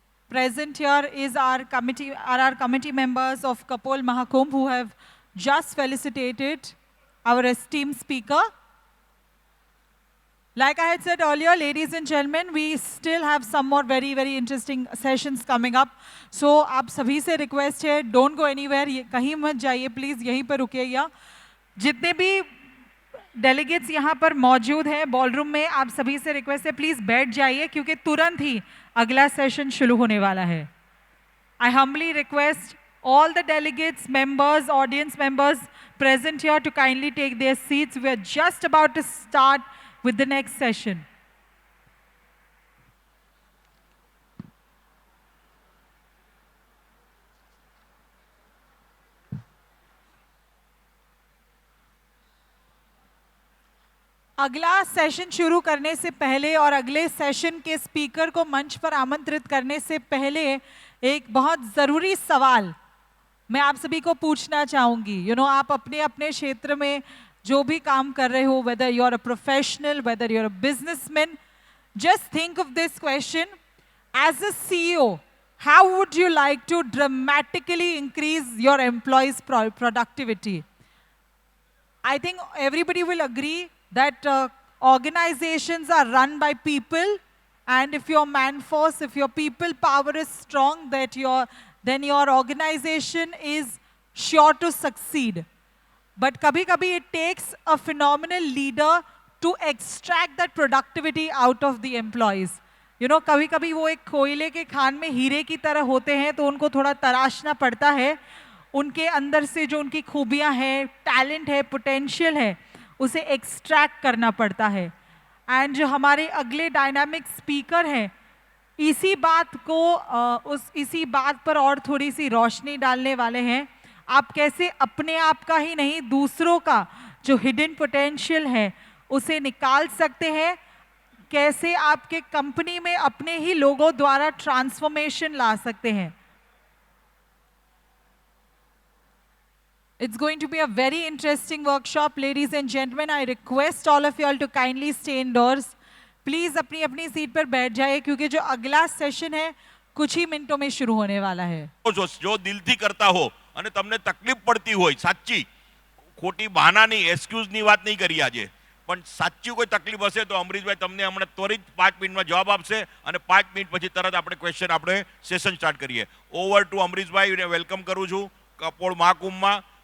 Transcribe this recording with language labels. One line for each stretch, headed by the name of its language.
English: Present here are our committee members of Kapol Mahakumbh who have just felicitated our esteemed speaker. Like I had said earlier, ladies and gentlemen, we still have some more very, very interesting sessions coming up.
Hindi: So, आप सभी से request है,
English: don't go anywhere,
Hindi: कहीं मत जाइए, please यहीं पर रुकिएगा. जितने भी delegates यहाँ पर मौजूद हैं बॉलरूम में, आप सभी से request है, please बैठ जाइए क्योंकि तुरंत ही अगला session शुरू होने वाला है.
English: I humbly request all the delegates, members, audience members present here to kindly take their seats. We are just about to start with the next session.
Hindi: अगला सेशन शुरू करने से पहले और अगले सेशन के स्पीकर को मंच पर आमंत्रित करने से पहले एक बहुत ज़रूरी सवाल मैं आप सभी को पूछना चाहूँगी. आप अपने अपने क्षेत्र में जो भी काम कर रहे हो,
English: whether you're a professional, whether you're a businessman, just think of this question. As a CEO, how would you like to dramatically increase your employees' productivity? I think everybody will agree that organizations are run by people, and if your man force, if your people power is strong, then your organization is sure to succeed. But kabhi-kabhi it takes a phenomenal leader to extract that productivity out of the employees.
Hindi: कभी-कभी वो एक कोयले के खान में हीरे की तरह होते हैं, तो उनको थोड़ा तराशना पड़ता है. उनके अंदर से जो उनकी खूबियां हैं, टैलेंट है, पोटेंशियल है, उसे एक्सट्रैक्ट करना पड़ता है. एंड जो हमारे अगले डायनामिक स्पीकर हैं, इसी बात पर और थोड़ी सी रोशनी डालने वाले हैं. आप कैसे अपने आप का ही नहीं, दूसरों का जो हिडन पोटेंशियल है उसे निकाल सकते हैं, कैसे आपके कंपनी में अपने ही लोगों द्वारा ट्रांसफॉर्मेशन ला सकते हैं.
English: It's going to be a very interesting workshop, ladies and gentlemen. I request all of you all to kindly stay indoors.
Hindi: Please अपनी अपनी सीट पर बैठ जाइए क्योंकि जो अगला सेशन है कुछ ही मिनटों में शुरू होने वाला है.
Gujarati: जो દિલથી કરતા હો અને તમને તકલીફ પડતી હોય, સાચી ખોટી બહાનાની એક્સક્યુઝની વાત નહીં કરી આજે, પણ સાચી કોઈ તકલીફ હશે તો અમરીશભાઈ તમને હમણાં ત્વરિત 5 મિનિટમાં જવાબ આપશે અને 5 મિનિટ પછી તરત આપણે ક્વેશ્ચન આપણે સેશન સ્ટાર્ટ કરીએ. ઓવર ટુ અમરીશભાઈ, વેલકમ કરું છું કપોળ મહાકુંભમાં.